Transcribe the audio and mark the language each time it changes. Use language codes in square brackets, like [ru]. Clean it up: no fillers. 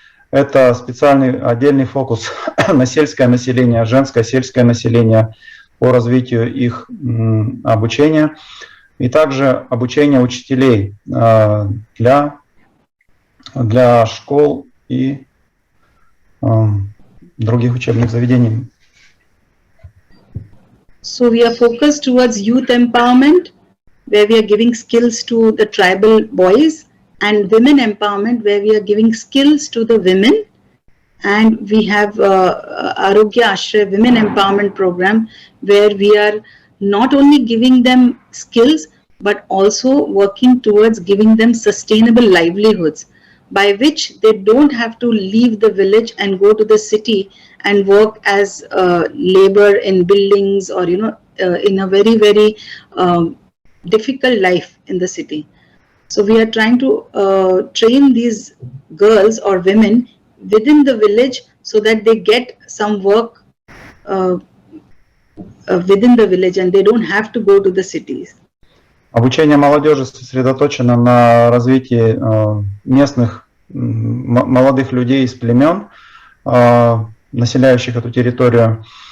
[ru] Это специальный отдельный фокус на сельское население, женское сельское население, по развитию их обучения, и также обучение учителей для школ и других учебных заведений. [en] So we are focused towards youth empowerment, where we are giving skills to the tribal boys, and women empowerment, where we are giving skills to the women. And we have Arogya Ashray Women Empowerment Program, where we are not only giving them skills, but also working towards giving them sustainable livelihoods, by which they don't have to leave the village and go to the city and work as labor in buildings or, in a very, very difficult life in the city. So we are trying to train these girls or women within the village so that they get some work within the village and they don't have to go to the cities. [ru] Обучение молодежи сосредоточено на развитии местных молодых людей из племен, населяющих эту территорию.